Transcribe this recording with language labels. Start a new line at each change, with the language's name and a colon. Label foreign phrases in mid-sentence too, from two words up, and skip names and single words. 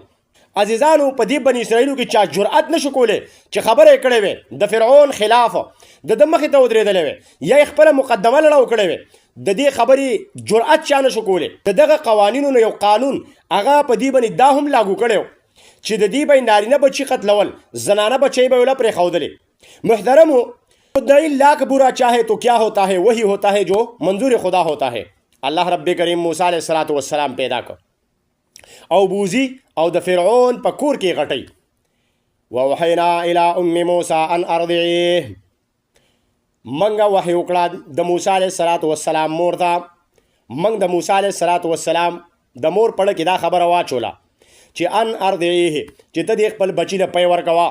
Pashto: عزیزانو په دې بني اسرائیلو کې چا جرأت نشو کولی چې خبره یې کړې وې د فرعون خلاف، د ده مخې ته ودرېدلی وې یا یې خپله مقدمه لړاو کړې وې، د دې خبرې جرأت چا نشو کولی. د دغه قوانینو نه یو قانون هغه په دې باندې دا هم لاګو کړی چې د دې به نارینه بچي قتلول، زنانه بچی به وله پرېښودلې.
Urdu: محترمو مدعی لاکھ برا چاہے تو کیا ہوتا ہے، وہی ہوتا ہے جو منظور خدا ہوتا ہے.
Pashto: اللہ رب کریم موسی
Arabic: علیہ السلام
Pashto: پیدا کړ او بوزي او د فرعون په کور کې غټی.
Arabic: ووحینا الی ام موسی ان ارضعیه،
Pashto: منګه وحی وکړه د موسی
Arabic: علیه السلام
Pashto: مور ته. منګ د موسی
Arabic: علیه السلام
Pashto: د مور پړه کې دا خبره واچوله چې
Arabic: ان ارضعیه
Pashto: چې ته دې خپل بچي له پی ورکوه.